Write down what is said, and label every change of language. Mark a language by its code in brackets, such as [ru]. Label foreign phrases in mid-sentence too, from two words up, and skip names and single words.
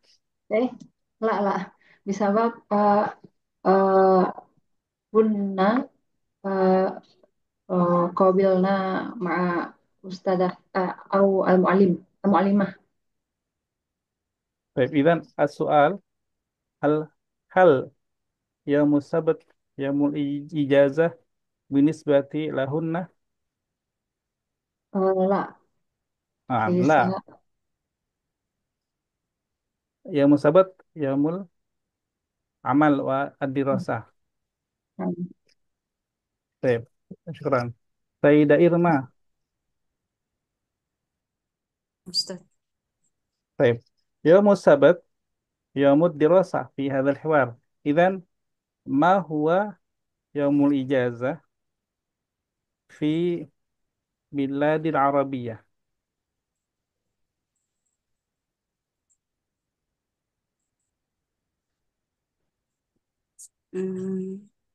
[ar] إيه لا لا بسبب آه، كنا آه، قابلنا مع أستاذة أو المعلمة. طيب، إذن السؤال، هل يوم السبت يوم الإجازة بالنسبة لهن? لا. ليس. لا. يوم السبت يوم العمل والدراسة. [id] Baik, syukran. [ar] Sayyidah Irma. Ustaz. طيب يوم السبت يوم الدراسة في هذا الحوار إذن ما هو يوم الإجازة في بلاد العربية؟ Hmm,